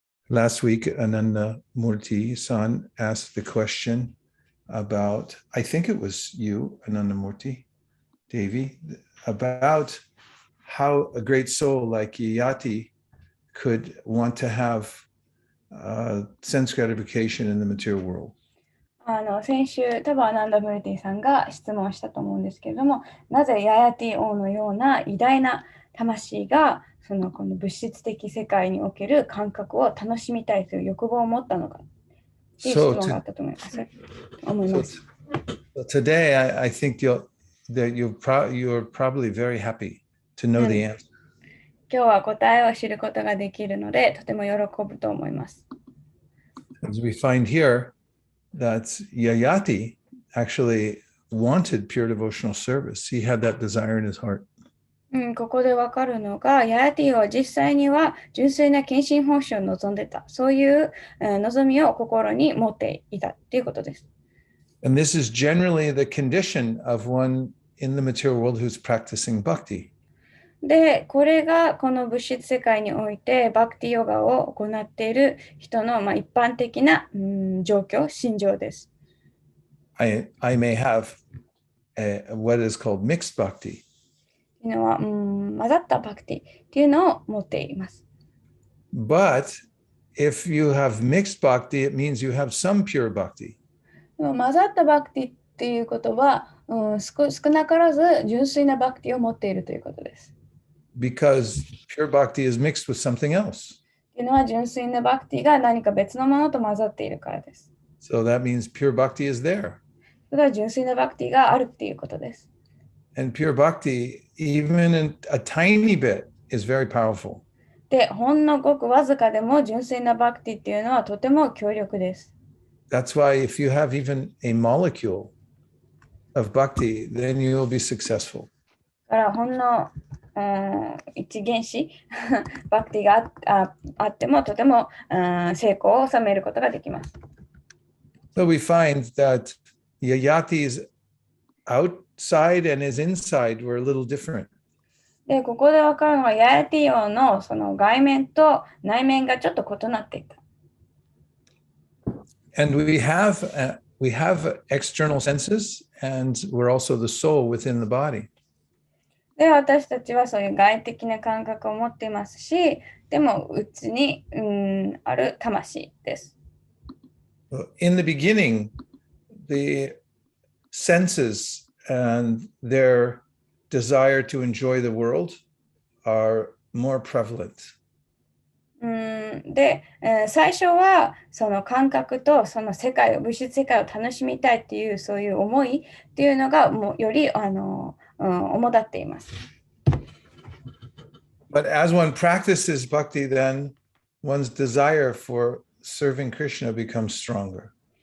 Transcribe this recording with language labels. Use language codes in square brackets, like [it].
[en] Last week, Ananda Murti-san asked the question about, I think it was you, Ananda Murti, Devi, about how a great soul like Yayati could want to have sense gratification in the material world. [ja] 先週、多分アナンダ・ムルティさんが質問したと思うんですけれども、なぜヤヤティ王のような偉大な魂がこの物質的世界における感覚を楽しみたいという欲望を持ったのかという質問があったと思います。 [en] So today, I think you're probably very happy to know the answer. [ja] 今日は答えを知ることができるので、とても喜ぶと思います。 [en] As we find here, that Yayati actually wanted pure devotional service. He had that desire in his heart. [ja] ここでわかるのが、ヤヤティは実際には純粋な献身奉仕を望んでた。そういう望みを心に持っていたということです。 [en] And this is generally the condition of one in the material world who's practicing bhakti. [ja] で、これがこの物質世界においてバクティヨガを行っている人の一般的な状況、心情です。 [en] I may have what is called mixed bhakti. [ja] というのは混ざったバクティっていうのを持っています。 [en] But if you have mixed bhakti, it means you have some pure bhakti. [ja] 混ざったバクティっていうことは、少なからず純粋なバクティを持っているということです。 [en] Because pure bhakti is mixed with something else. [ja] というのは純粋なバクティが何か別のものと混ざっているからです。 [en] So that means pure bhakti is there. [ja] それは純粋なバクティがあるっていうことです。 [en] And pure bhakti, even in a tiny bit, is very powerful. [ja] で、ほんのごくわずかでも純粋なバクティっていうのはとても強力です。 [en] That's why if you have even a molecule of bhakti, then you will be successful. [ja] だからほんの一原子バクティが あってもとても成功を収めることができます。 [en] So we find that Yayati's outside and his inside were a little different. [ja] で、ここでわかるのはヤヤティ王のその外面と内面がちょっと異なっていた。 [en] And we have external senses, and we're also the soul within the body. [ja] で、私たちはそういう外的な感覚を持っていますし、でも内に、ある魂です。 [en] In the beginning, the senses and their desire to enjoy the world are more prevalent. [ja] で、最初はその感覚とその世界を、物質世界を楽しみたいっていうそういう思いっていうのがもうより主だっています。 [en] But as one practices bhakti, then one's desire for serving Krishna becomes stronger.